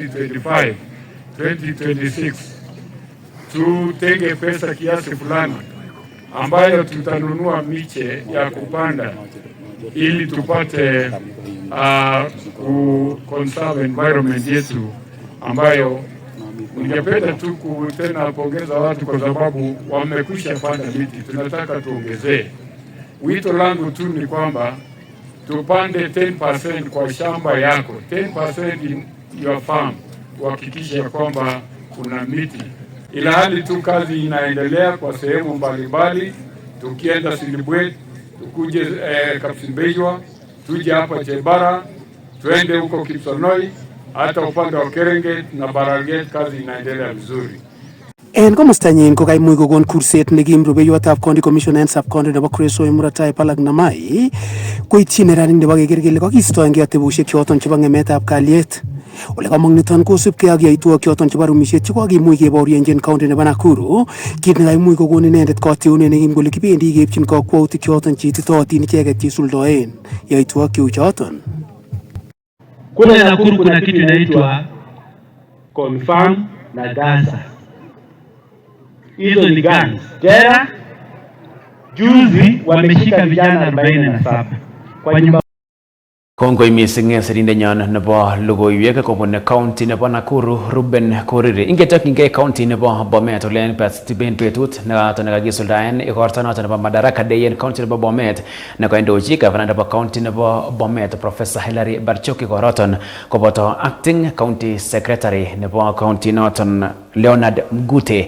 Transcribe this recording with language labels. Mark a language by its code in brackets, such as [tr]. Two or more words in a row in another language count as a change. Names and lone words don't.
[sw] 2025-2026 tutenge pesa kiasi fulani ambayo tutanunua miche ya kupanda ili tupate [en] conserve environment [sw] yetu, ambayo ningependa tu tena kuongeza watu kwa sababu wamekwisha panda miti, tunataka tuongezee. Wito langu tu ni kwamba tupande 10% kwa shamba yako, 10% [en] in your farm, [sw] tuhakikishe kwamba kuna miti. Ila hali tu kazi inaendelea kwa sehemu mbalimbali, tukienda Silibwet, tukuje Kapsimbejwa, tuje hapa Chebara, tuende huko Kipsonoi, hata upande wa Kerenget na Baraget, kazi inaendelea vizuri. [kln] En komostanyin ko kaimuch kokon kurset nekim rubeiwotab [en] county commissioner [kln] en sub-county nebo Kuresoi Muratai Palak Namai koityi neranik nebo keker kele kakistoengei atebusiek choton chebo ng'emetab kalyet. Ole kamong niton kosubkei ak yaitwogik choton chebo rumisiet chekakimuch kebaorionjin county nebo Nakuru, kit nekaimuch kokon inendet kateunet nekim kole kibendi keipchin kakwautik choton cheititootin icheket cheisuldoen yaitwogik cheu choton. [sw] Kule Nakuru kuna kitu inaitwa confirm na Gaza. Hizo ni gani? Tena juzi wameshika vijana 47 kwa nyumba. [kln] Kongoi mising serindenyon nebo logoiwek kobun county nebo Nakuru Ruben Koriri. Ingetokyingei county nebo Bomet olen ben betut noton nekakisuldaen igorto noton nebo Madaraka Day en county nebo Bomet nekoindochi gavana nebo county nebo Bomet Professor Hilary Barchok igoroton koboto [en] acting county secretary [kln] nebo county noton Leonard Mgute.